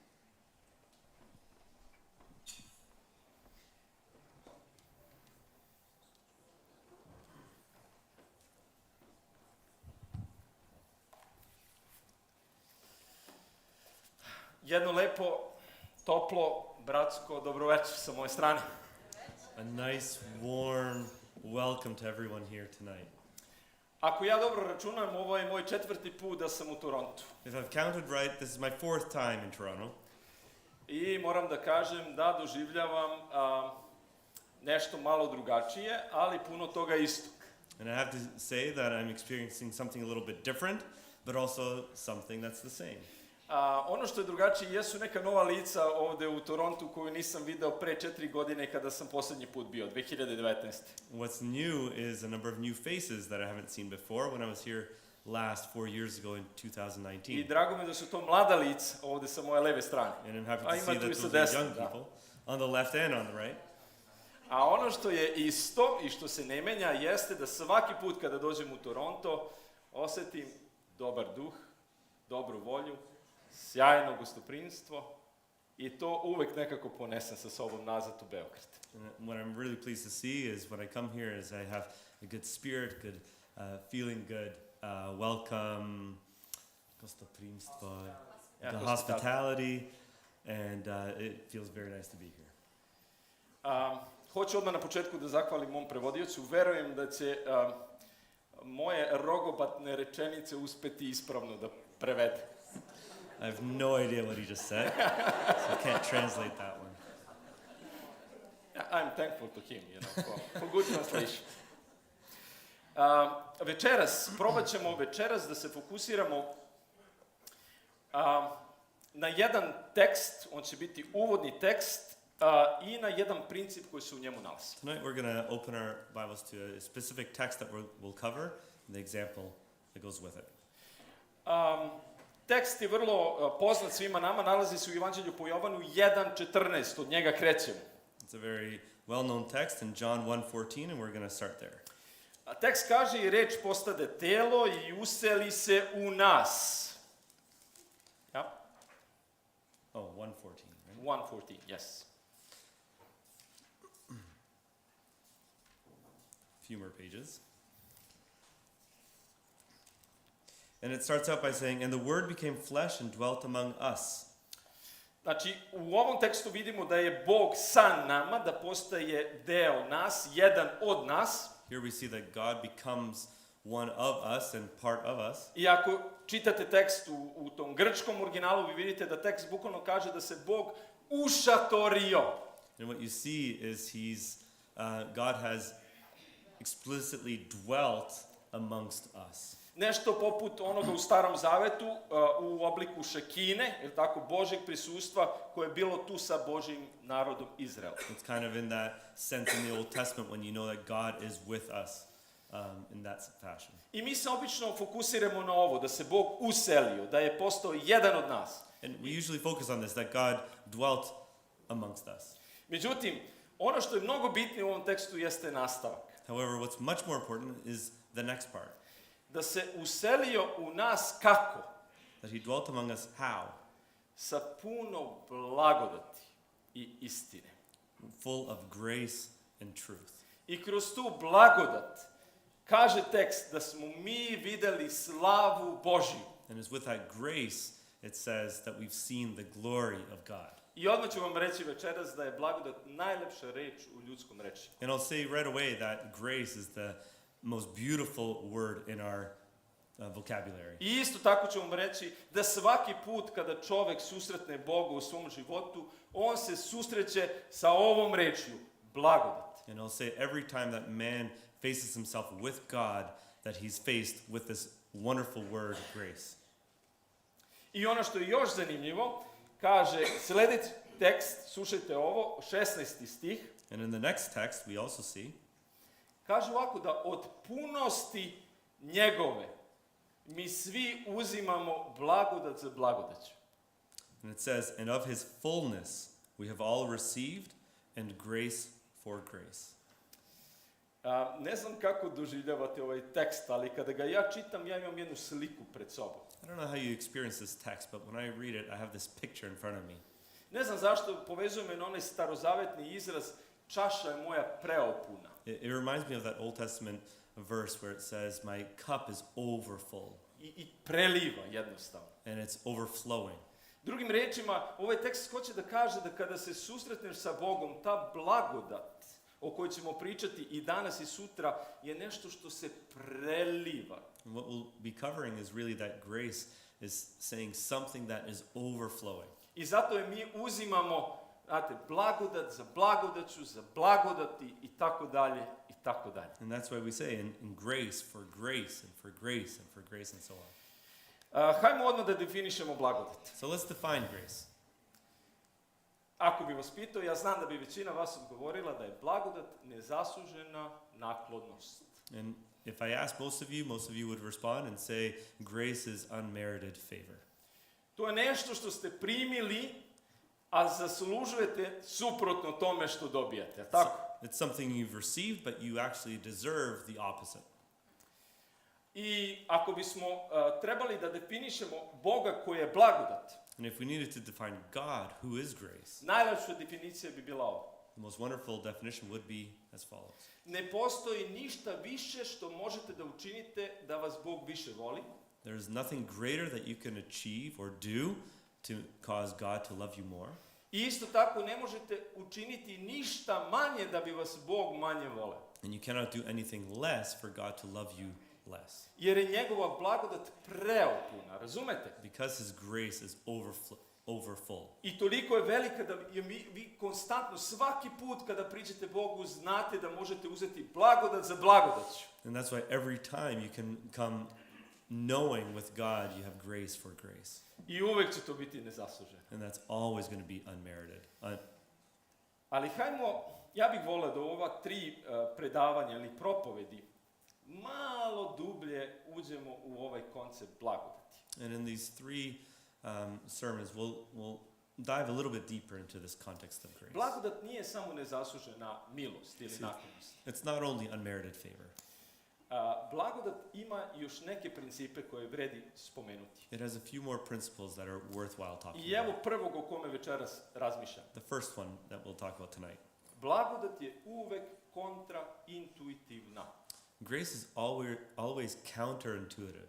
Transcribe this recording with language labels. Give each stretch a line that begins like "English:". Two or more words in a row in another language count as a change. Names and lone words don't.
Serbian: Jedno lepo, toplo, bratsko dobroveče sa moje strane.
English: A nice, warm welcome to everyone here tonight.
Serbian: Ako ja dobro računam, ovo je moj 4. put da sam u Torontu.
English: If I've counted right, this is my 4th time in Toronto.
Serbian: I moram da kažem da doživljavam nešto malo drugačije, ali puno toga istog.
English: And I have to say that I'm experiencing something a little bit different, but also something that's the same.
Serbian: Ono što je drugačije jesu neka nova lica ovde u Torontu koju nisam video pre 4 godine kada sam poslednji put bio, 2019.
English: What's new is a number of new faces that I haven't seen before when I was here last 4 years ago in 2019.
Serbian: I drago mi da su to mlada lica ovde sa moje leve strane.
English: And I'm happy to see that those are young people on the left and on the right.
Serbian: A ono što je isto i što se ne menja jeste da svaki put kada dođem u Toronto osetim dobar duh, dobru volju, sjajno gostoprimstvo i to uvek nekako ponesem sa sobom nazad u Beograd.
English: And what I'm really pleased to see is when I come here is I have a good spirit, good feeling good, welcome, gostoprimstvo, the hospitality, and it feels very nice to be here.
Serbian: Hoću odmah na početku da zahvalim mom prevodiocu. Verujem da će moje rogobatne rečenice uspeti ispravno da prevede.
English: I have no idea what he just said, so I can't translate that one. I'm thankful to him, for good translation.
Serbian: Probat ćemo večeras da se fokusiramo na jedan tekst, on će biti uvodni tekst, i na jedan princip koji se u njemu nalazi.
English: Tonight we're going to open our Bibles to a specific text that we'll cover, and the example that goes with it.
Serbian: Tekst je vrlo poznat svima nama, nalazi se u Evanđelju po Jovanu 1:14, od njega krećemo.
English: It's a very well-known text in John 1:14, and we're going to start there.
Serbian: Tekst kaže i reč postade telo i useli se u nas. Ja?
English: Oh, 1:14, right? 1:14, yes. A few more pages. And it starts out by saying, and the Word became flesh and dwelt among us.
Serbian: Znači, u ovom tekstu vidimo da je Bog sa nama, da postaje deo nas, jedan od nas.
English: Here we see that God becomes one of us and part of us.
Serbian: I ako čitate tekst u tom grčkom originalu, vi vidite da tekst bukvalno kaže da se Bog ušatorio.
English: And what you see is God has explicitly dwelt amongst us.
Serbian: Nešto poput onoga u Starom Zavetu u obliku šekine, ili tako, Božjeg prisustva koje je bilo tu sa Božjim narodom Izraela.
English: It's kind of in that sense in the Old Testament when you know that God is with us in that fashion.
Serbian: I mi se obično fokusiramo na ovo, da se Bog uselio, da je postao jedan od nas.
English: And we usually focus on this, that God dwelt amongst us.
Serbian: Međutim, ono što je mnogo bitnije u ovom tekstu jeste nastavak.
English: However, what's much more important is the next part.
Serbian: Da se uselio u nas kako?
English: That he dwelt among us how?
Serbian: Sa puno blagodati i istine.
English: Full of grace and truth.
Serbian: I kroz tu blagodat kaže tekst da smo mi videli slavu Božju.
English: And it's with that grace it says that we've seen the glory of God.
Serbian: I odmah ću vam reći večeras da je blagodat najlepša reč u ljudskom rečniku.
English: And I'll say right away that grace is the most beautiful word in our vocabulary.
Serbian: I isto tako ću vam reći da svaki put kada čovek susretne Boga u svom životu, on se susreće sa ovom rečju, blagodat.
English: And I'll say every time that man faces himself with God, that he's faced with this wonderful word, grace.
Serbian: I ono što je još zanimljivo, kaže sljedeći tekst, slušajte ovo, 16. stih,
English: And in the next text, we also see,
Serbian: kaže ovako da od punosti njegove mi svi uzimamo blagodat za blagodaću.
English: and it says, and of his fullness we have all received, and grace for grace.
Serbian: Ne znam kako doživljavate ovaj tekst, ali kada ga ja čitam, ja imam jednu sliku pred sobom.
English: I don't know how you experience this text, but when I read it, I have this picture in front of me.
Serbian: Ne znam zašto povezuje me na onaj starozavetni izraz čaša je moja preopuna.
English: It reminds me of that Old Testament verse where it says, my cup is overfull,
Serbian: I preliva jednostavno.
English: and it's overflowing.
Serbian: Drugim rečima, ovaj tekst hoće da kaže da kada se susretneš sa Bogom, ta blagodat o kojoj ćemo pričati i danas i sutra je nešto što se preliva.
English: And what we'll be covering is really that grace is saying something that is overflowing.
Serbian: I zato je mi uzimamo, znate, blagodat za blagodaću, za blagodati i tako dalje i tako dalje.
English: And that's why we say in grace, for grace, and for grace, and for grace, and so on.
Serbian: Hajmo odmah da definišemo blagodat.
English: So let's define grace.
Serbian: Ako bi vas pitao, ja znam da bi većina vas odgovorila da je blagodat nezaslužena naklonnost.
English: And if I ask most of you would respond and say, grace is unmerited favor.
Serbian: To je nešto što ste primili, a zaslužujete suprotno tome što dobijate. Tako?
English: It's something you've received, but you actually deserve the opposite.
Serbian: I ako bismo trebali da definišemo Boga koji je blagodat,
English: And if we needed to define God, who is grace,
Serbian: najlepša definicija bi bila ova.
English: the most wonderful definition would be as follows.
Serbian: Ne postoji ništa više što možete da učinite da vas Bog više voli.
English: There is nothing greater that you can achieve or do to cause God to love you more.
Serbian: I isto tako ne možete učiniti ništa manje da bi vas Bog manje voleo.
English: And you cannot do anything less for God to love you less.
Serbian: Jer je njegova blagodat preopuna, razumete?
English: Because his grace is overfull.
Serbian: I toliko je velika da vi konstantno svaki put kada priđete Bogu znate da možete uzeti blagodat za blagodaću.
English: And that's why every time you can come knowing with God you have grace for grace.
Serbian: I uvek će to biti nezasluženo.
English: And that's always going to be unmerited.
Serbian: Ali hajmo, ja bih voleo da u ova 3 predavanja ili propovedi malo dublje uđemo u ovaj koncept blagodati.
English: And in these 3 sermons, we'll dive a little bit deeper into this context of grace.
Serbian: Blagodat nije samo nezaslužena milost ili naklonost.
English: It's not only unmerited favor.
Serbian: Blagodat ima još neke principe koje vredi spomenuti.
English: It has a few more principles that are worthwhile talking
Serbian: I evo
English: about.
Serbian: prvog o kome večeras razmišljam.
English: The first one that we'll talk about tonight.
Serbian: Blagodat je uvek kontraintuitivna.
English: Grace is always counterintuitive.